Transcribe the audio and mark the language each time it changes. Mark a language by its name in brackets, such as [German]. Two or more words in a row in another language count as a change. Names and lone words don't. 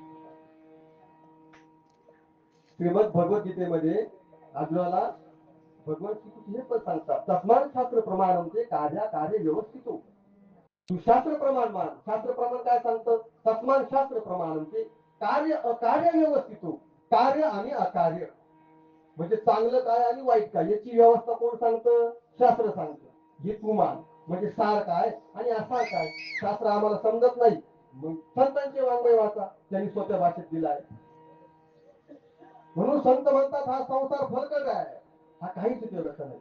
[Marathi] श्रीमद भगवद्गीतेमध्ये अर्जुनाला भगवान श्रीकृष्ण हे पण सांगतात, [Sanskrit] तस्मात् शास्त्र प्रमाणम ते कार्य कार्य व्यवस्थितो. [Marathi] तू शास्त्र प्रमाण मान. शास्त्र प्रमाण काय सांगतं? [Sanskrit] तस्मात् शास्त्र प्रमाणम ते कार्य अकार्य व्यवस्थितो. [Marathi] कार्य आणि अकार्य म्हणजे चांगलं काय आणि वाईट काय याची व्यवस्था कोण सांगतं? शास्त्र सांगतं. हे तू मान. म्हणजे सार काय आणि असार काय शास्त्र आम्हाला समजत नाही, मग संतांचे वाङ्मय वाचा, त्यांनी स्वतः भाषेत दिलाय. म्हणून संत म्हणतात हा संसार फलकट आहे, हा काहीच उपयोगाचा नाही.